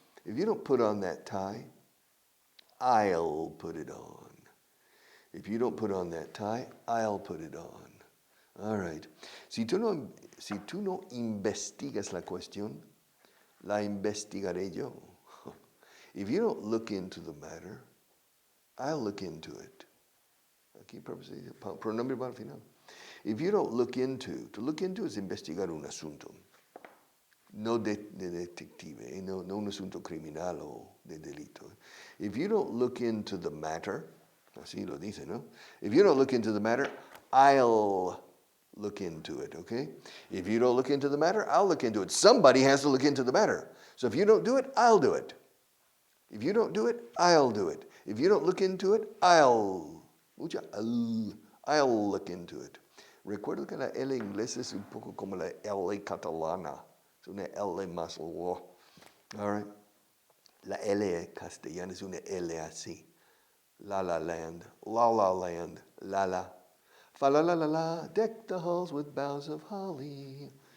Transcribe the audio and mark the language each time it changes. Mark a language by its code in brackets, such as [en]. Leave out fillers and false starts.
[en] If you don't put on that tie, I'll put it on. If you don't put on that tie, I'll put it on. All right. [es] Si tú no si tú no investigas la cuestión, la investigaré yo. [en] If you don't look into the matter, I'll look into it. [es] Aquí pronombre para el final. [en] If you don't look into, to look into [es] es investigar un asunto. No de detective, no un asunto criminal o de delito. [en] If you don't look into the matter, [es] así lo dice, ¿no? [en] If you don't look into the matter, I'll look into it, okay? If you don't look into the matter, I'll look into it. Somebody has to look into the matter. So if you don't do it, I'll do it. If you don't do it, I'll do it. If you don't look into it, I'll look into it. [es] Recuerdo que la L inglesa es un poco como la L catalana. Es una L más lo. [en] All right. [es] La L castellana es una L así. [en] La land, land, la. Fa la la la la, deck the halls with boughs of holly.